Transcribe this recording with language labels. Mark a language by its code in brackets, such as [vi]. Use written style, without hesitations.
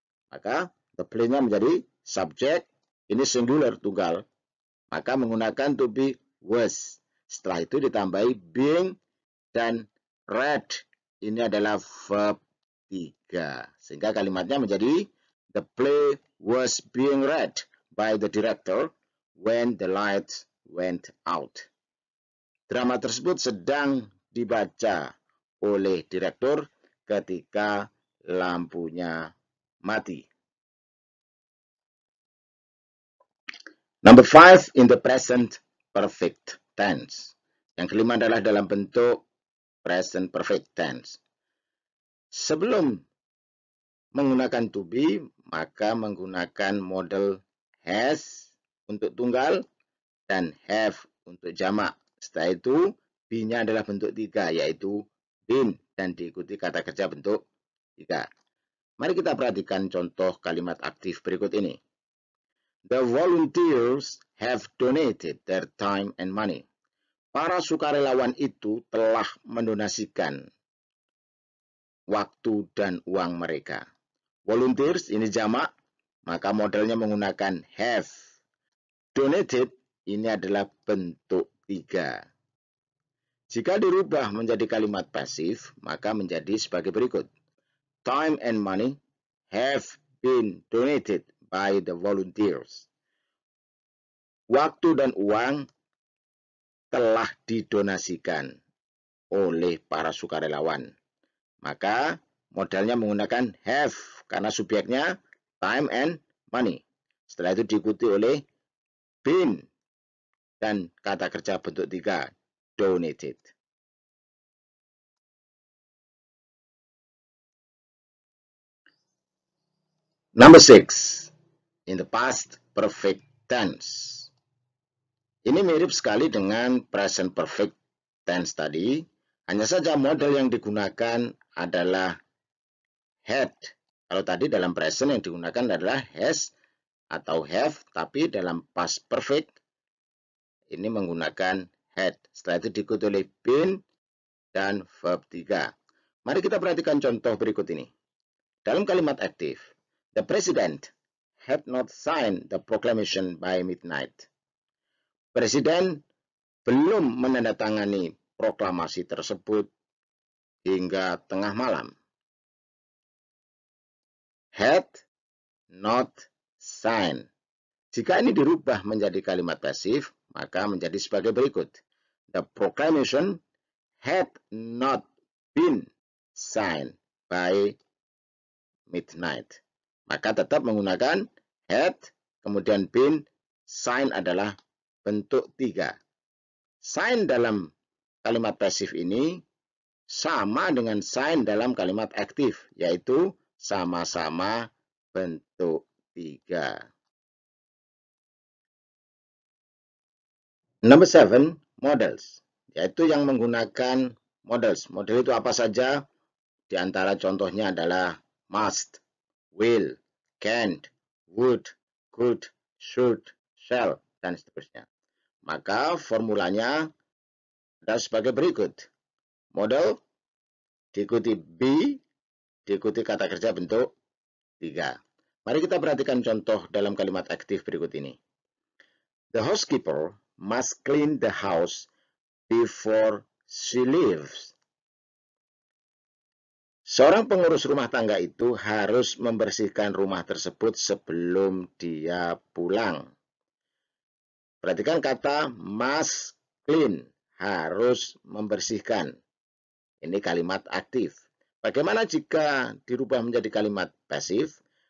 [id] Maka the play-nya menjadi subjek, ini singular tunggal, maka menggunakan to be was. Setelah itu ditambahi being dan read ini adalah verb 3. Sehingga kalimatnya menjadi [en] the play was being read by the director when the lights went out. [id] Drama tersebut sedang dibaca oleh direktur ketika lampunya mati. [en] Number 5 in the present perfect tense. [id] Yang kelima adalah dalam bentuk present perfect tense. Sebelum menggunakan to be, maka menggunakan model has untuk tunggal dan have untuk jamak. Setelah itu, be-nya adalah bentuk 3, yaitu been, dan diikuti kata kerja bentuk 3. Mari kita perhatikan contoh kalimat aktif berikut ini. [en] The volunteers have donated their time and money. [id] Para sukarelawan itu telah mendonasikan waktu dan uang mereka. Volunteers ini jamak, maka modelnya menggunakan have. Donated ini adalah bentuk 3. Jika dirubah menjadi kalimat pasif, maka menjadi sebagai berikut. [en] Time and money have been donated by the volunteers. [id] Waktu dan uang telah didonasikan oleh para sukarelawan. Maka modalnya menggunakan have karena subjeknya time and money. Setelah itu diikuti oleh been dan kata kerja bentuk 3, donated. [en] Number 6, in the past perfect tense. [id] Ini mirip sekali dengan present perfect tense tadi, hanya saja model yang digunakan adalah had. Kalau tadi dalam present yang digunakan adalah has atau have, tapi dalam past perfect ini menggunakan had. Setelah itu diikuti oleh been dan verb 3. Mari kita perhatikan contoh berikut ini. Dalam kalimat aktif, [en] the president had not signed the proclamation by midnight. [id] Presiden belum menandatangani proklamasi tersebut hingga tengah malam. [en] Had not signed. [id] Jika ini dirubah menjadi kalimat pasif, maka menjadi sebagai berikut. [en] The proclamation had not been signed by midnight. [id] Maka tetap menggunakan had, kemudian been, sign adalah bentuk 3. Sign dalam kalimat pasif ini sama dengan sign dalam kalimat aktif, yaitu sama-sama bentuk 3. [en] Number 7, models, [id] yaitu yang menggunakan [en] models. [id] Model itu apa saja? Di antara contohnya adalah must, will, can't, would, could, should, shall, dan seterusnya. Maka formulanya adalah sebagai berikut. Model diikuti be, diikuti kata kerja bentuk 3. Mari kita perhatikan contoh dalam kalimat aktif berikut ini. [en] The housekeeper must clean the house before she leaves. [id] Seorang pengurus rumah tangga itu harus membersihkan rumah tersebut sebelum dia pulang. Perhatikan kata must clean, harus membersihkan. Ini kalimat aktif. Bagaimana jika dirubah menjadi kalimat pasif?